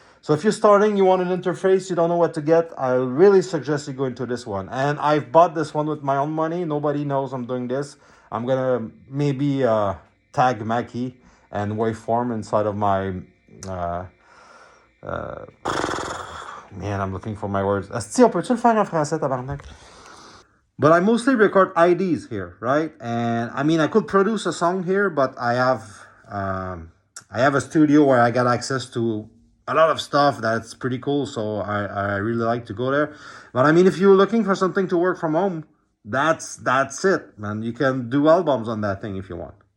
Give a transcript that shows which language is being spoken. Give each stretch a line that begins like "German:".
English: So if you're starting, you want an interface, you don't know what to get, I really suggest you go into this one. And I've bought this one with my own money. Nobody knows I'm doing this. I'm gonna maybe tag Mackie and Waveform inside of my man, I'm looking for my words.
French: Asti, on peut-tu le faire en français, tabarnak?
English: But I mostly record IDs here, right? And I mean, I could produce a song here, but I have a studio where I got access to a lot of stuff that's pretty cool. So I really like to go there. But I mean, if you're looking for something to work from home, that's it, man. You can do albums on that thing if you want.